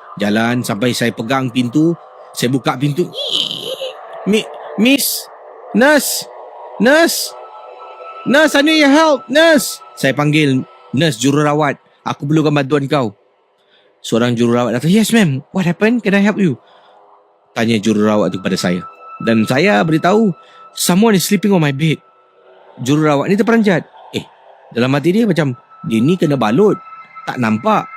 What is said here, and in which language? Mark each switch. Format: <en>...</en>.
<ms>Jalan sampai saya pegang pintu, saya buka pintu.</ms> <en>Miss, nurse, I need your help, nurse.</en> <ms>Saya panggil nurse, jururawat. Aku perlukan bantuan kau. Seorang jururawat datang.</ms> <en>Yes, ma'am. What happened? Can I help you?</en> <ms>Tanya jururawat itu kepada saya. Dan saya beritahu,</ms> <en>someone is sleeping on my bed.</en> <ms>Jururawat ni terperanjat. Dalam hati dia macam, dia ni kena balut. Tak nampak.</ms>